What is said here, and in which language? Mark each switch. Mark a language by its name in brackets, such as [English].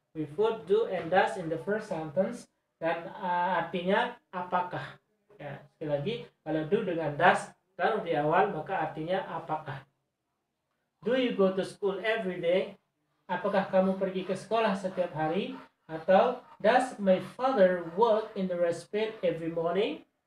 [English] We put do and does in the first sentence, [Indonesian] dan artinya apakah. Ya, sekali lagi, kalau do dengan does taruh di awal maka artinya apakah. [English] Do you go to school every day? [Indonesian] Apakah kamu pergi ke sekolah setiap hari? [English] Atau does my father work in the rice field every morning?